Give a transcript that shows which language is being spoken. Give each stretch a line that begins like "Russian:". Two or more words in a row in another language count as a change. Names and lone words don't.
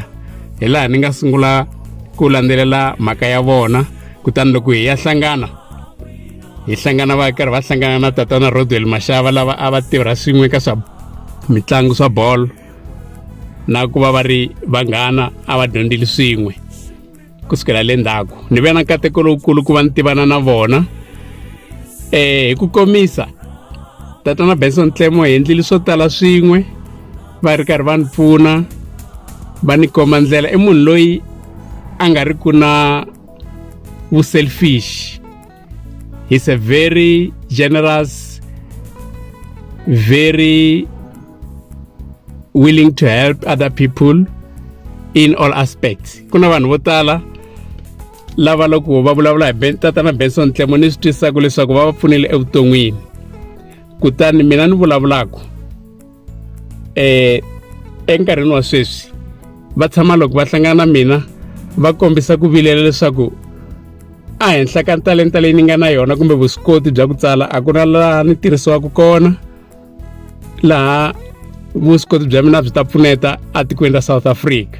Tsonga: Hi laha ni nga sungula ku landzelela mhaka ya vona, kutani loko hi hlangana va karhi va hlangana na tatana Rodwell Mashava lava a va tirha swin'we ka swa mitlangu swa bolo, na ku va ri vanghana a va dyondzile swin'we kusukela le ndzhaku. Ni ve na nkateko lowukulu ku va ni tivana na vona. Hi ku komisa tatana Benson Ntlemo hi endlile swo tala swin'we, va ri karhi va ni pfuna, va ni komba ndlela. I munhu loyi a nga ri ku na selfish.
English: He's a very generous, very willing to help other people in all aspects.
Tsonga: Kuna vanhu vo tala lava loko va vulavula hi tatana Benson Tlemo ni swi twisaka leswaku va va pfunile evuton'wini. Kutani mina ni vulavulaka enkarhini wa sweswi va tshama loko va hlangana na mina va kombisa ku vilela leswaku a henhla ka talenta leyi ni nga na yona kumbe vuswikoti bya ku tsala a ku na laha ni tirhisiwaka kona laha vuswikoti bya mina byi ta pfuneta atikweni ra South Africa.